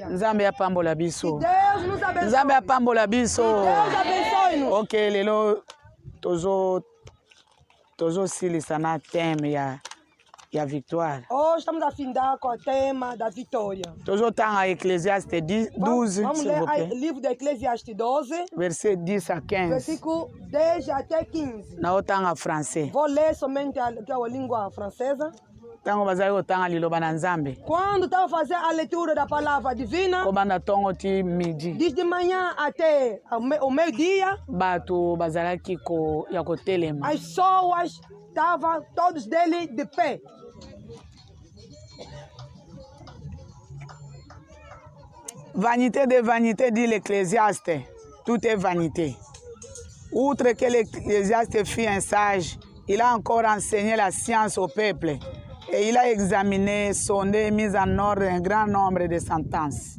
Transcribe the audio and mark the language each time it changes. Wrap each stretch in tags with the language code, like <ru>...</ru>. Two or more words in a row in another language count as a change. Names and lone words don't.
<pt>Que Deus nos abençoe. Deus abençoe-nos.</pt> <ln>Ok, lelo tozo silisa na</ln> <pt>tema e a vitória. Hoje estamos a findar com o tema da vitória. Todos estão em Eclesiastes 12. Vamos ler o livro de Eclesiastes 12.</pt> <fr>Verset 10 a 15.</fr> <pt>Versículo 10 até 15. Na outra em francês. Vou ler somente a língua francesa. Quando estava fazendo a leitura da palavra divina, desde manhã até o meio-dia, as pessoas estavam todos dele de pé.</pt> <fr>Vanité de vanité, dit l'Ecclésiaste, tout est vanité. Outre que l'Ecclésiaste fut un sage, il a encore enseigné la science au peuple et il a examiné, sondé et mis en ordre un grand nombre de sentences.</fr>